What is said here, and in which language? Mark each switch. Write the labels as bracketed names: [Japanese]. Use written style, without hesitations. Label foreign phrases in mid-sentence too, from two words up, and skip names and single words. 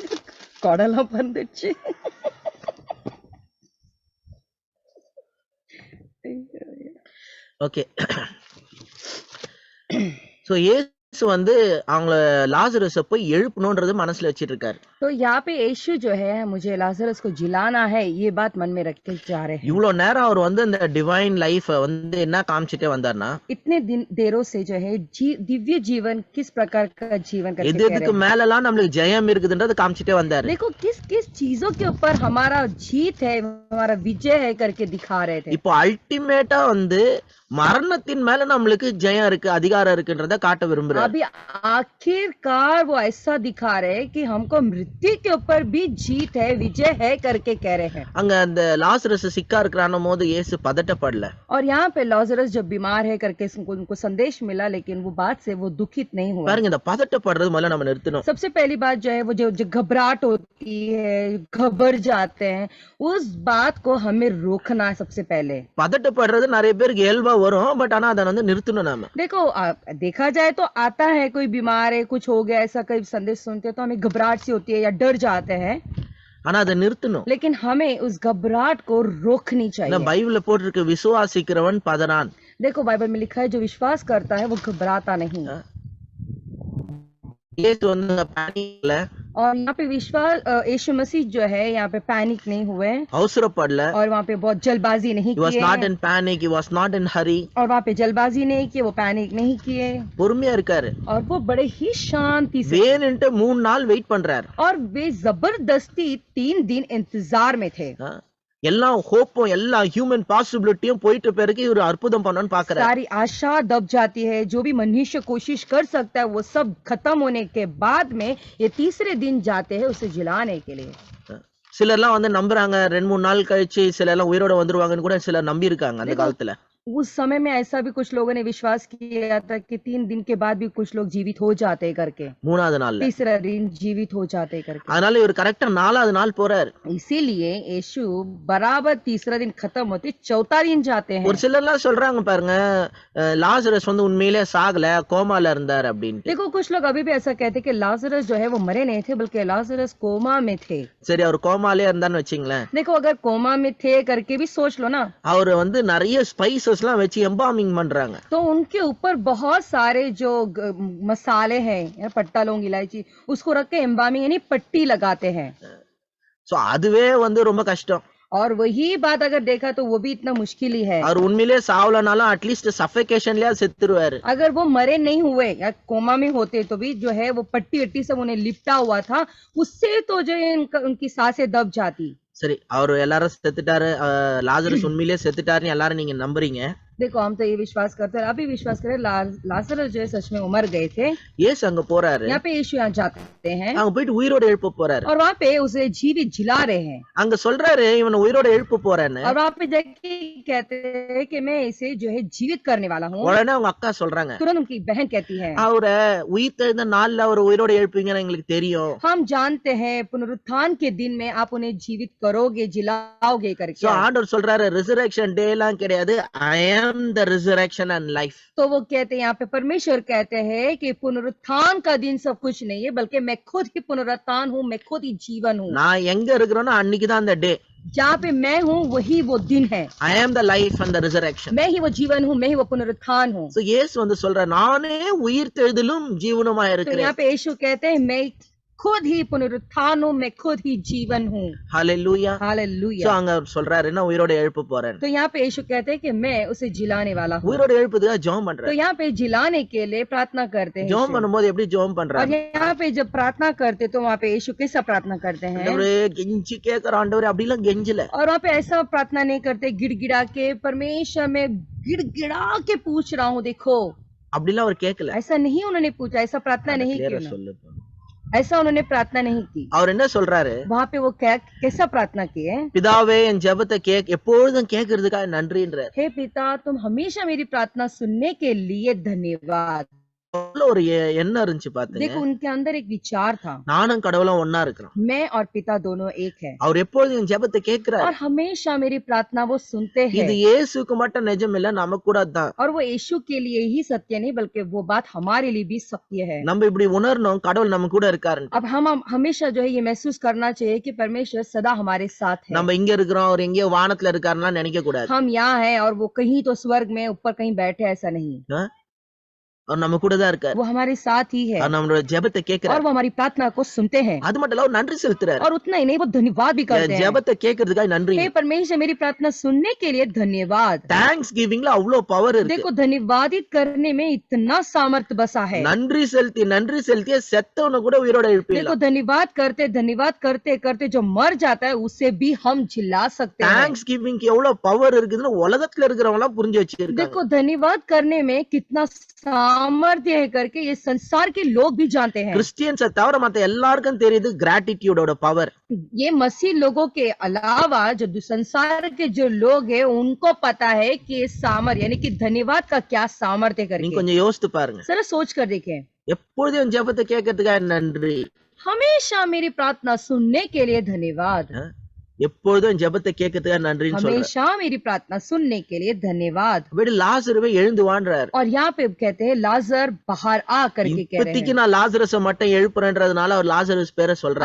[Tamil] கொடலாம் வந்துச்சு. ஓகே சோ இயேசு வந்து அவங்கள லாசரஸ போய் எழுப்பணும்ன்றது மனசுல வச்சிட்டு இருக்காரு. [Hindi] तो यहाँ पे यीशु जो है मुझे लाजरस को जिलाना है ये बात मन में रख के जा रहे हैं। [Tamil] இவ்வளவு நேரம் அவர் வந்து இந்த [English] divine life [Tamil] வந்து என்ன காமிச்சிட்டே வந்தார்னா [Hindi] इतने देरों से जो है दिव्य जीवन किस प्रकार का जीवन करके [Tamil] எது எதுக்கு மேலலாம் நம்மளுக்கு ஜெயம் இருக்குதுன்றது காமிச்சிட்டே வந்தாரு. [Hindi] देखो किस किस चीजों के ऊपर हमारा जीत है हमारा विजय है करके दिखा रहे थे। [Tamil] இப்போ अल्टीमेटा வந்து மரணத்தின் மேல நம்மளுக்கு ஜெயம் இருக்கு அதிகாரம் இருக்குன்றத காட்ட விரும்புறாரு. [Hindi] अभी आखिरकार वो ऐसा दिखा रहे कि हमको मृत्यु के ऊपर भी जीत है विजय है करके कह रहे हैं। [Tamil] அங்க அந்த லாசரஸ் சிக்கா இருக்கிறான போது இயேசு பதட்டப்படல. [Hindi] और यहाँ पे लाजरस जब बीमार है करके उनको संदेश मिला लेकिन वो बात से वो दुखित नहीं हुआ। [Tamil] பாருங்க இந்த பதட்டப்படுறது முதல்ல நம்ம நிறுத்தணும். [Hindi] सबसे पहली बात जो है वो जो घबराहट होती है घबर जाते हैं उस बात को हमें रोकना है सबसे पहले। [Tamil] பதட்டப்படுறது நிறைய பேருக்கு இயல்பா வரும் பட் ஆனா அதை வந்து நிறுத்தணும் நாம. [Hindi] देखो देखा जाए तो आता है कोई बीमार है कुछ हो गया ऐसा कई संदेश सुनते हैं तो हमें घबराहट सी होती है या डर जाते हैं [Tamil] ஆனா அதை நிறுத்தணும். [Hindi] लेकिन हमें उस घबराहट को रोकनी चाहिए। [Tamil] பைபிள்ல போட்டிருக்கு விசுவாசிக்கிறவன் பதறான். [Hindi] देखो बाइबल में लिखा है जो विश्वास करता है वो घबराता नहीं। [Tamil] இயேசு வந்து பேனிக்ல [Hindi] और यहाँ पे विश्वास यीशु मसीह जो है यहाँ पे पैनिक नहीं हुए [Tamil] அவசரப்படல. [Hindi] और वहाँ पे बहुत जल्दबाजी नहीं [English] he was [Hindi] किए [English] not in panic, he was not in hurry. [Hindi] और वहाँ पे जल्दबाजी नहीं की वो पैनिक नहीं किए [Tamil] பொறுமையா இருக்காரு. [Hindi] और वो बड़े ही शांति से [Tamil] வேணுன்ட்டு 3 நாள் வெயிட் பண்றாரு. [Hindi] और वे जबरदस्ती 3 दिन इंतजार में थे। [Tamil] எல்லா ஹோப்பும் எல்லா [English] human possibility-um [Tamil] போயிட்டு பிறகு இவர் அற்புதம் பண்ணணும்னு பாக்குறாரு. [Hindi] सारी आशा दब जाती है, जो भी मनुष्य कोशिश कर सकता है वो सब खत्म होने के बाद में ये तीसरे दिन जाते हैं उसे जिलाने के लिए। [Tamil] சிலர்லாம் வந்து நம்புறாங்க 2-3 நாள் கழிச்சு சிலர் எல்லாம் உயிரோட வந்துருவாங்கன்னு கூட சிலர் நம்பி இருக்காங்க அந்த காலத்துல. [Hindi] उस समय में ऐसा भी कुछ लोगों ने विश्वास किया था कि 3 दिन के बाद भी कुछ लोग जीवित हो जाते करके, [Tamil] மூணாவது நாள்ல. [Hindi] तीसरा दिन जीवित हो जाते करके। [Tamil] அதனால இவர் கரெக்டா 4வது நாள் போறாரு. [Hindi] इसीलिए यीशु बराबर तीसरा दिन खत्म होते चौथा दिन जाते हैं। [Tamil] ஒரு சிலர்லாம் சொல்றாங்க பாருங்க, லாசரஸ் வந்து உண்மையிலே சாகல, கோமால இருந்தார் அப்படின்ட்டு. [Hindi] देखो कुछ लोग अभी भी ऐसा कहते कि लाजरस जो है वो मरे नहीं थे, बल्कि लाजरस कोमा में थे। [Tamil] சரி, அவர் கோமாலே இருந்தான்னு வச்சுங்களேன். [Hindi] देखो अगर कोमा में थे करके भी सोच लो ना, [Tamil] அவர் வந்து நிறைய ஸ்பைசஸ் எல்லாம் வச்சு எம்பாமிங் பண்றாங்க. [Hindi] तो उनके ऊपर बहुत सारे जो मसाले हैं, पट्टा लौंग इलायची, उसको रख के एम्बामिंग यानी पट्टी लगाते हैं। [Tamil] சோ அதுவே வந்து ரொம்ப கஷ்டம். [Hindi] और वही बात अगर देखा तो वो भी इतना मुश्किल ही है। [Tamil] அவர் उनमेले சாவலனாலும் அட்லீஸ்ட் சஃபோகேஷன்லயா செத்துருவாரு. [Hindi] अगर वो मरे नहीं हुए या कोमा में होते तो भी जो है वो पट्टी वट्टी सब उन्हें लिपटा हुआ था, उससे तो जो है उनकी सांसें दब जाती। [Tamil] சரி, அவர் எல்லாரும் செத்துட்டாரு, லாசரஸ் உண்மையிலே செத்துட்டாருன்னு எல்லாரும் நீங்க நம்புறீங்க. [Hindi] देखो हम तो ये विश्वास करते हैं, अभी विश्वास करें लाजरस जो है सच में मर गए थे। [Tamil] இயேசு அங்க போறாரு, [Hindi] यहाँ पे यीशु यहाँ जाते हैं [Tamil] அங்க போயிட்டு உயிரோட எழுப்ப போறாரு. [Hindi] और वहाँ पे उसे जीवित जिला रहे हैं। [Tamil] அங்க சொல்றாரு இவனை உயிரோட எழுப்ப போறேன்னு. [Hindi] और वहाँ पे जाके कहते हैं कि मैं इसे जो है जीवित करने वाला हूँ। [Tamil] உடனே அவங்க அக்கா சொல்றாங்க, [Hindi] तुरंत उनकी बहन कहती है, [Tamil] அவரை உயிர்த்தெழுந்த நாள்ல அவர் உயிரோட எழுப்பீங்கன்னு எங்களுக்கு தெரியும். [Hindi] हम जानते हैं पुनरुत्थान के दिन में आप उन्हें जीवित करोगे, जिलाओगे करके। [Tamil] சோ ஆண்டவர் சொல்றாரு [English] resurrection day [Tamil] எல்லாம் கிடையாது, [English] I am the resurrection and life. [Hindi] तो वो कहते हैं, यहाँ पे परमेश्वर कहते हैं कि पुनरुत्थान का दिन सब कुछ नहीं है, बल्कि मैं खुद ही पुनरुत्थान हूँ, मैं खुद ही जीवन हूँ। [Tamil] நான் எங்க இருக்கிறேனோ அன்னைக்கு தான் அந்த டே. [Hindi] जहाँ पे मैं हूँ वही वो दिन है। [English] I am the life and the resurrection. [Hindi] मैं ही वो जीवन हूँ, मैं ही वो पुनरुत्थान हूँ। [Tamil] சோ இயேசு வந்து சொல்றாரு நானே உயிர்த்தெழுதலும் ஜீவனுமா [Hindi] तो [Tamil] இருக்கிறேன். [Hindi] यहाँ पे यीशु कहते हैं मैं खुद ही पुनरुत्थान हूँ, मैं खुद ही जीवन हूँ। [Tamil] ஹalleluya. [Hindi] हालेलुया। [Tamil] சோ அங்க சொல்றாரு நான் உயிரோட எழுப்ப போறேன். [Hindi] तो यहाँ पे यीशु कहते हैं कि मैं उसे जिलाने वाला हूँ। [Tamil] உயிரோட எழுப்புறதுக்கு ஜெபம் [Hindi] तो [Tamil] பண்றாரு. [Hindi] यहाँ पे जिलाने के लिए प्रार्थना करते हैं [Tamil] ஜெபம் [Hindi] यीशु। [Tamil] பண்ணும்போது எப்படி ஜெபம் [Hindi] और [Tamil] பண்றாரு? [Hindi] यहाँ पे जब प्रार्थना करते तो वहाँ पे यीशु कैसा प्रार्थना करते हैं? [Tamil] ஆண்டவரே கெஞ்சி கேக்குற ஆண்டவரே அப்படிலாம் கெஞ்சல. [Hindi] और वहाँ पे ऐसा प्रार्थना नहीं करते गिड़गिड़ा के, परमेश्वर मैं गिड़गिड़ा के पूछ रहा हूँ देखो, [Tamil] அப்படிலாம் அவர் கேட்கல. [Hindi] ऐसा नहीं उन्होंने पूछा, ऐसा प्रार्थना नहीं की [Tamil] கிளியரா [Hindi] उन्होंने। [Tamil] சொல்லு. [Hindi] ऐसा उन्होंने प्रार्थना नहीं की। [Tamil] அவர் என்ன சொல்றாரு? [Hindi] वहाँ पे वो कैसा प्रार्थना किए? [Tamil] பிதாவே என் ஜெபத்தை எப்பொழுதும் கேட்கறதுக்காக நன்றின்றார். [Hindi] हे पिता तुम हमेशा मेरी प्रार्थना सुनने के लिए धन्यवाद। [Tamil] அவ்வளவு ஒரு எண்ணம் இருந்துச்சு பாத்தீங்க. [Hindi] देखो उनके अंदर एक विचार था, [Tamil] நானும் கடவுளும் ஒன்னா இருக்கிறோம். [Hindi] मैं और पिता दोनों एक है, [Tamil] அவர் எப்பொழுதும் என் ஜெபத்தை கேட்கிறார். [Hindi] और हमेशा मेरी प्रार्थना वो सुनते [Tamil] இது [Hindi] हैं। [Tamil] இயேசுக்கு மட்டும் நிஜம் இல்ல, நமக்கு கூட தான். [Hindi] और वो यीशु के लिए ही सत्य नहीं, बल्कि वो बात हमारे लिए भी सत्य है। [Tamil] நம்ம இப்படி உணரணும் கடவுள் நம்ம கூட இருக்காரு. [Hindi] अब हम हमेशा जो है ये महसूस करना चाहिए कि परमेश्वर सदा हमारे साथ है। [Tamil] நம்ம இங்க இருக்கிறோம், அவர் எங்கேயோ வானத்துல இருக்காருன்னா நினைக்க கூடாது. [Hindi] हम यहाँ हैं और वो कहीं तो स्वर्ग में ऊपर कहीं बैठे, ऐसा नहीं। [Tamil] அவர் நம்ம கூட தான் இருக்காரு. [Hindi] वो हमारे साथ ही है [Tamil] அவர் நம்மளோட ஜெபத்தை [Hindi] और [Tamil] கேட்கிறார். [Hindi] वो हमारी प्रार्थना को सुनते हैं। [Tamil] அது மட்டும் இல்ல, அவர் நன்றி செலுத்துறாரு. [Hindi] और उतना ही नहीं, वो धन्यवाद भी करते हैं। [Tamil] ஜெபத்தை கேட்கறதுக்காக நன்றி. [Hindi] हे परमेश्वर मेरी प्रार्थना सुनने के लिए धन्यवाद। [Tamil] தேங்க்ஸ் கிவிங்ல अவ்வளவு பவர் இருக்கு. [Hindi] देखो धन्यवादित करने में इतना सामर्थ बसा है। [Tamil] நன்றி செலுத்திய செத்தவன கூட உயிரோட [Hindi] देखो [Tamil] எழுப்பிடலாம். [Hindi] धन्यवाद करते करते जो मर जाता है उसे भी हम जिला सकते हैं। [Tamil] தேங்க்ஸ் கிவிங்க்கு எவ்வளவு பவர் இருக்குதுன்னு உலகத்துல இருக்கிறவங்க எல்லாம் புரிஞ்சு வச்சிருக்காங்க. [Hindi] देखो धन्यवाद करने में कितना सामर्थ्य है करके ये संसार के लोग भी जानते हैं। [Tamil] கிறிஸ்டியன்ஸை தவிர மத்த எல்லாருக்கும் தெரியுது கிராட்டிடியூடோட பவர். [Hindi] ये मसीह लोगों के अलावा जो संसार के जो लोग हैं उनको पता है कि ये सामर्थ्य यानी कि धन्यवाद का क्या सामर्थ्य [Tamil] நீங்க [Hindi] करके। [Tamil] கொஞ்சம் யோசித்து பாருங்க. [Hindi] जरा सोच कर देखें, [Tamil] எப்பொழுதும் என் ஜெபத்தை கேட்கறதுக்காக நன்றி. [Hindi] हमेशा मेरी प्रार्थना सुनने के लिए धन्यवाद। [Tamil] எப்பொழுதும் என் ஜெபத்தை கேட்கறதுக்காக நன்றின்னு சொல்றாரு. [Hindi] हमेशा मेरी प्रार्थना सुनने के लिए धन्यवाद। [Tamil] அப்படி லாசருவை எழுந்து வான்றாரு. [Hindi] और यहाँ पे कहते हैं लाजर बाहर आ करके कह रहे [Tamil] இப்பத்திக்கு [Hindi] हैं। [Tamil] நான் லாசரஸை மட்டும் எழுப்புறேன்றதுனால அவர் லாசரஸ் பேரை சொல்றாரு.